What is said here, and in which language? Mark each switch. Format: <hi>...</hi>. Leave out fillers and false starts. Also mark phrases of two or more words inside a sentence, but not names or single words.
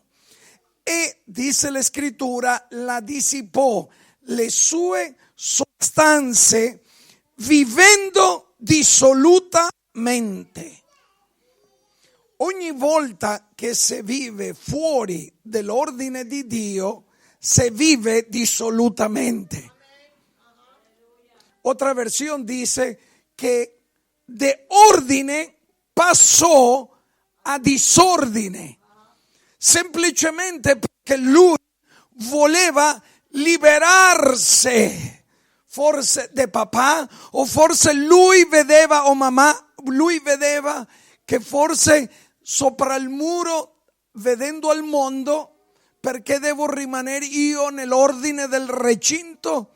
<it>E, dice la scrittura, la dissipò le sue sostanze vivendo dissolutamente. Ogni volta che si vive fuori dell'ordine di Dio, si vive dissolutamente.</it> <es>Otra versión</es> <it>dice che de ordine passò a disordine, semplicemente perché lui voleva liberarsi, forse di papà, o forse lui vedeva, o mamma, lui vedeva che forse sopra il muro, vedendo al mondo, perché devo rimanere io nell'ordine del recinto?</it>